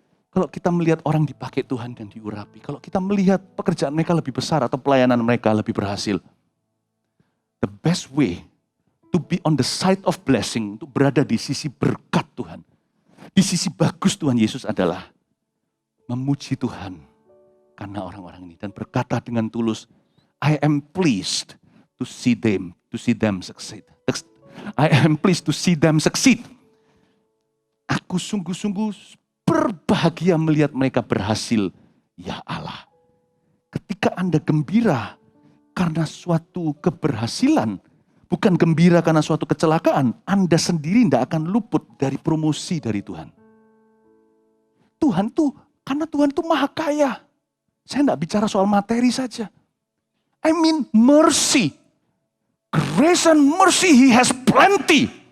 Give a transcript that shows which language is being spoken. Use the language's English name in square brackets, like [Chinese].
[Indonesian] Kalau kita melihat orang dipakai Tuhan dan diurapi, kalau kita melihat pekerjaan mereka lebih besar atau pelayanan mereka lebih berhasil, [English] the best way to be on the side of blessing, [Indonesian] untuk berada di sisi berkat Tuhan, di sisi bagus Tuhan Yesus adalah memuji Tuhan karena orang-orang ini dan berkata dengan tulus, [English] I am pleased to see them succeed. I am pleased to see them succeed. [Indonesian] Aku sungguh-sungguh berbahagia melihat mereka berhasil, ya Allah. Ketika Anda gembira karena suatu keberhasilan, bukan gembira karena suatu kecelakaan, Anda sendiri tidak akan luput dari promosi dari Tuhan. Karena Tuhan tuh maha kaya. Saya tidak bicara soal materi saja. [English] I mean mercy. Grace and mercy, He has plenty.